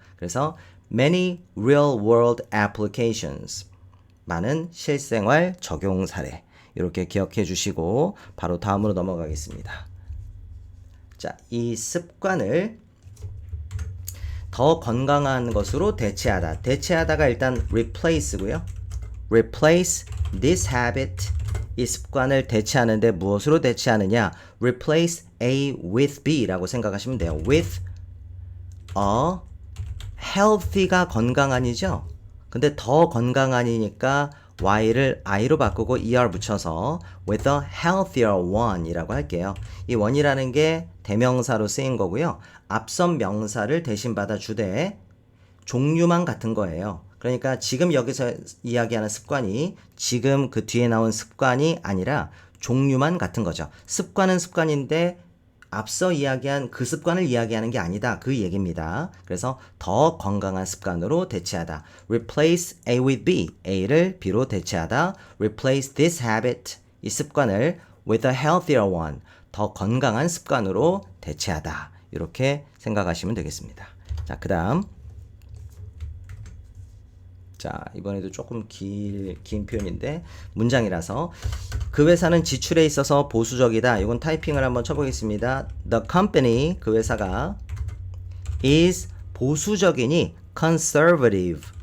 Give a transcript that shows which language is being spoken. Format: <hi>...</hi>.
<ko>그래서</ko> <en>many real world applications</en> <ko>많은 실생활 적용 사례 이렇게 기억해 주시고 바로 다음으로 넘어가겠습니다. 자, 이 습관을 더 건강한 것으로 대체하다. 대체하다가 일단 replace고요.</ko> <en>replace this habit</en> <ko>이 습관을 대체하는데 무엇으로 대체하느냐?</ko> <en>replace A with B</en> <ko>라고 생각하시면 돼요.</ko> <en>with a healthy</en> <ko>가 건강한이죠. 근데 더 건강한이니까 Y를 I로 바꾸고 ER 붙여서</ko> <en>with a healthier one</en> <ko>이라고 할게요. 이 one이라는 게 대명사로 쓰인 거고요. 앞선 명사를 대신 받아 주되 종류만 같은 거예요. 그러니까 지금 여기서 이야기하는 습관이 지금 그 뒤에 나온 습관이 아니라 종류만 같은 거죠. 습관은 습관인데 앞서 이야기한 그 습관을 이야기하는 게 아니다. 그 얘기입니다. 그래서 더 건강한 습관으로 대체하다.</ko> <en>Replace A with B.</en> <ko>A를 B로 대체하다.</ko> <en>Replace this habit.</en> <ko>이 습관을</ko> <en>with a healthier one.</en> <ko>더 건강한 습관으로 대체하다. 이렇게 생각하시면 되겠습니다. 자, 그 다음. 자, 이번에도 조금 긴 표현인데 문장이라서 그 회사는 지출에 있어서 보수적이다. 이건 타이핑을 한번 쳐보겠습니다.</ko> <en>The company,</en> <ko>그 회사가</ko> <en>is</en> <ko>보수적이니</ko> <en>conservative.</en>